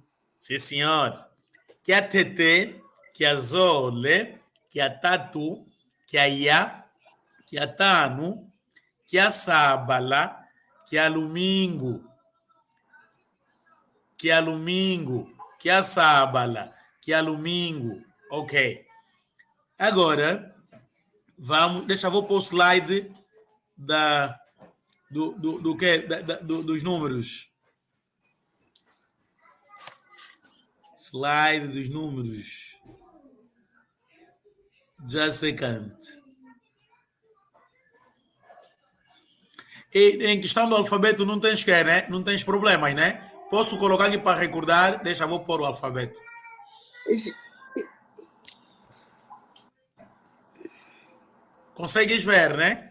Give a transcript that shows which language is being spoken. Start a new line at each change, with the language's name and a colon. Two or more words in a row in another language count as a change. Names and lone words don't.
Portuguese: Sim, senhor.
Umbundu: Chiatete. Chiazole. Chiatatu. Chiaia. Chiatanu. Chiasabala. Chialumingo. Chialumingo. Chiasabala. Chialumingo.
Portuguese: Ok. Agora, vamos. Deixa eu pôr o slide dos números. Slide dos números.
English: Just a second.
Portuguese: E em questão do alfabeto não tens que, né? Não tens problemas, né? Posso colocar aqui para recordar? Deixa eu pôr o alfabeto. Consegues ver, né?